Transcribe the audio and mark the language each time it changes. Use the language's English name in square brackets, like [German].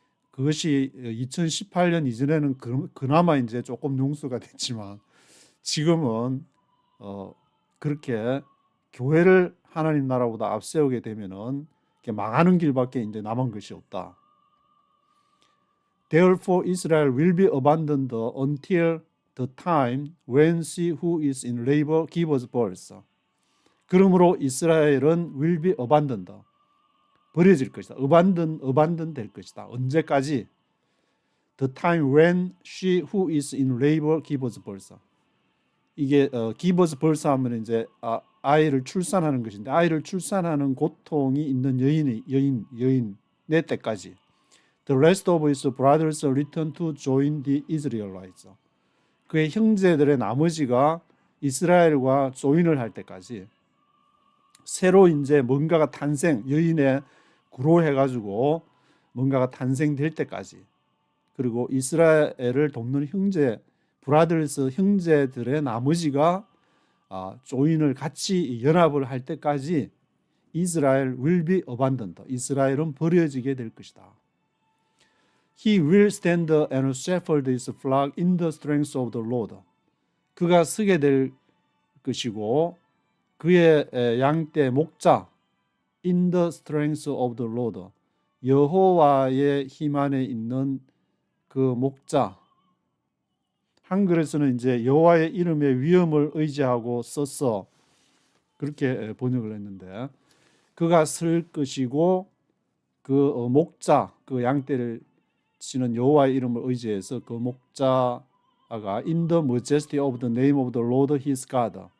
[Korean] 그것이 2018년 이전에는 그나마 이제 조금 용서가 됐지만 지금은 그렇게 교회를 하나님 나라보다 앞세우게 되면은 망하는 길밖에 이제 남은 것이 없다. [English] Therefore Israel will be abandoned until the time when she who is in labor gives birth. [Korean] 그러므로 이스라엘은 [English] will be abandoned. [Korean] 버려질 것이다. abandon 될 것이다. 언제까지? [English] The time when she who is in labor gives birth. [Korean] 이게 [English] gives birth [Korean] 하면 이제 아이를 출산하는 것인데 아이를 출산하는 고통이 있는 여인의 때까지. [English] The rest of his brothers return to join the Israelites. [Korean] 그의 형제들의 나머지가 이스라엘과 조인을 할 때까지 새로 이제 뭔가가 여인의 구로해가지고 뭔가가 탄생될 때까지 그리고 이스라엘을 돕는 브라더스 형제들의 나머지가 조인을 같이 연합을 할 때까지 이스라엘 [English] will be abandoned. [Korean] 이스라엘은 버려지게 될 것이다. [English] He will stand and shepherd his flock in the strength of the Lord. [Korean] 그가 서게 될 것이고 그의 양떼 목자 [English] in the strength of the Lord. [Korean] 여호와의 힘 안에 있는 그 목자. 한글에서는 이제 여호와의 이름의 위엄을 의지하고 써서 그렇게 번역을 했는데 그가 설 것이고 그 목자, 그 양떼를 치는 여호와의 이름을 의지해서 그 목자가 [English] in the majesty of the name of the Lord his God.